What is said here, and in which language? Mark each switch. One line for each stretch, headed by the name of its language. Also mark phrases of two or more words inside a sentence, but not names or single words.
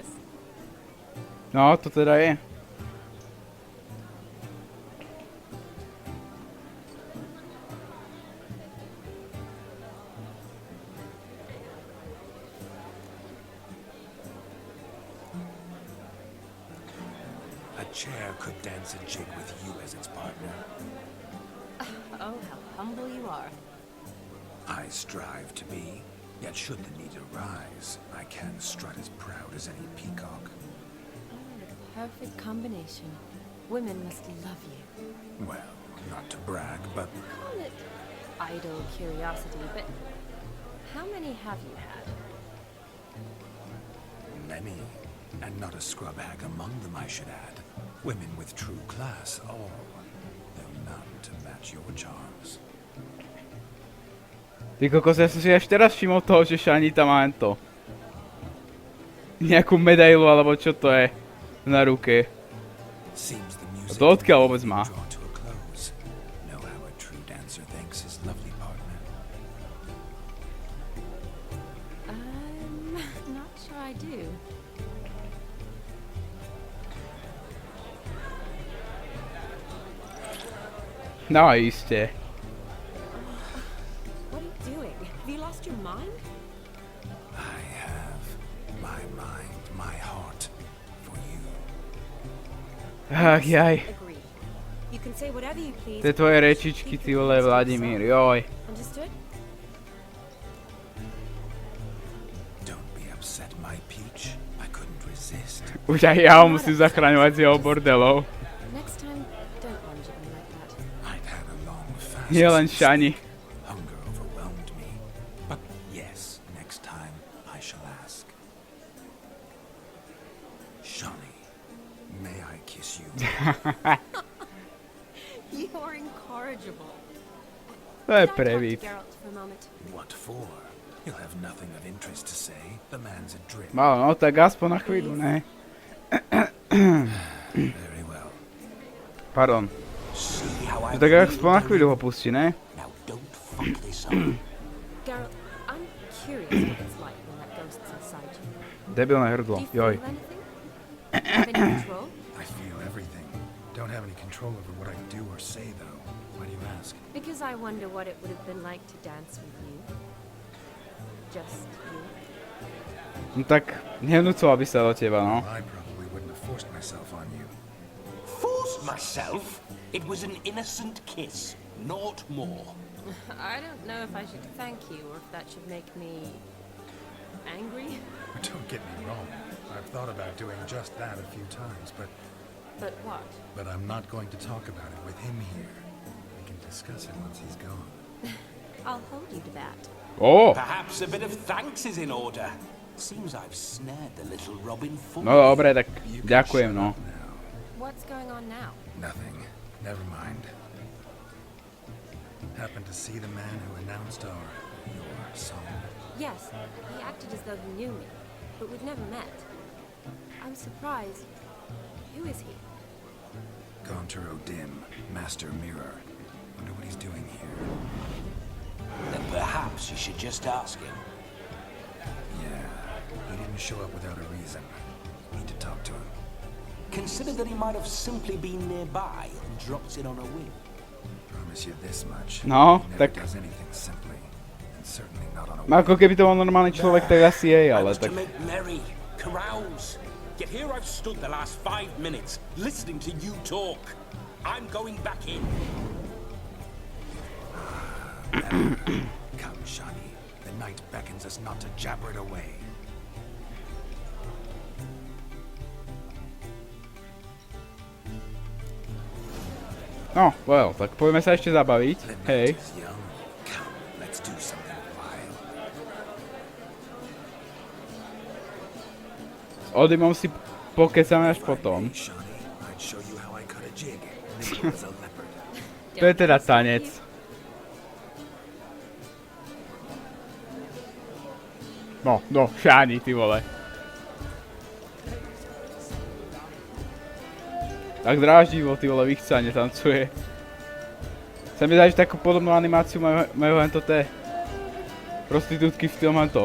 Slovak: No, to teda je.
English: A chair could dance a jig with you as its partner. Oh, how humble you are. I strive to be, yet should the need arise, I can strut as proud as any peacock. Perfect combination. Women must love you. Well, not to brag, but Call it idle curiosity, but how many have you had? many. And not a scrub hag among them, I should add. Women with true class, all. Though none to match your charms.
Slovak: Ty kokos, ja som si až teraz všimol toho, že Shani tam má to. Nejakú medailu, alebo čo to je na ruke.
English: Seems the music
Slovak: To odkiaľ vôbec má?
English: draw to a close. Know how a true dancer thanks his lovely partner. I'm not sure I do.
Slovak: No iste.
English: What are you doing? Have you lost your mind? I have my mind, my heart for you.
Slovak: Ach jaj.
English: Agreed. You can say whatever you please.
Slovak: Tie tvoje rečičky, ty vole, Vladimír, joj.
English: Understood? Don't be upset, my peach. I couldn't resist.
Slovak: Už aj ja ho musím zachraňovať z jeho bordelov.
English: Next time, don't lunge at me like that. I'd had a long fast.
Slovak: Nie len Shani.
English: Hunger overwhelmed me. But yes, next time I shall ask. Shani, may I kiss you? You're incorrigible.
Slovak: To je
English: Could I talk to
Slovak: previd.
English: Geralt for a moment? What for? He'll have nothing of interest to say. The man's adrift.
Slovak: Malo, no tak aspoň na chvíľu, ne?
English: Very well. Pardon. See how
Slovak: To
English: I
Slovak: tak aspoň na chvíľu ho pustí, ne?
English: Now don't fuck this up. Geralt, I'm curious what it's like when that ghost's inside you.
Slovak: Debilné hrdlo,
English: Do you feel
Slovak: joj.
English: anything? Have any control? I feel everything. Don't have any control over what I do or say, though. Why do you ask? Because I wonder what it would have been like to dance with you. Just you.
Slovak: No tak, nevnúcoval by sa do teba, no.
English: I probably wouldn't have forced myself on you. Force myself? It was an innocent kiss, naught more. I don't know if I should thank you or if that should make me angry. Don't get me wrong. I've thought about doing just that a few times, but But what? I'm not going to talk about it with him here. We can discuss it once he's gone. I'll hold you to that.
Slovak: Ó,
English: Perhaps a bit of thanks is in order. Seems I've snared the little Robin full.
Slovak: no dobre, tak
English: You can
Slovak: ďakujem,
English: shut
Slovak: no.
English: up now. What's going on now? Nothing. Never mind. Happened to see the man who announced your song. Yes, he acted as though he knew me, but we've never met. I'm surprised. Who is he? Gonter Dim, Master Mirror. Wonder what he's doing here. Then perhaps you should just ask him. Yeah, he didn't show up without a reason. Need to talk to him. Consider that he might have simply been nearby and dropped in on a whim. Promise you this much. No, he never
Slovak: tak-
English: does anything simply, and certainly not on a
Slovak: Ako keby to bol normálny človek, tak asi jej,
English: I
Slovak: ale
English: was
Slovak: tak...
English: to make merry, carouse. Yet here I've stood the last 5 minutes, listening to you talk. I'm going back in. Come, Shani. The night beckons us not to jabber it away. No, well,
Slovak: tak poďme sa ešte zabaviť.
English: The night
Slovak: Hej.
English: is young. Come, let's do something wild.
Slovak: Odymom si pokecáme až potom.
English: Shani, I'd show you how I cut a jig. Nimble as a leopard.
Slovak: To je teda tanec. No, Shani, ty vole. Tak dráždivo, ty vole, vychcanie tancuje. Sa mi zdá, že takú podobnú animáciu majú len to té prostitútky v tom to.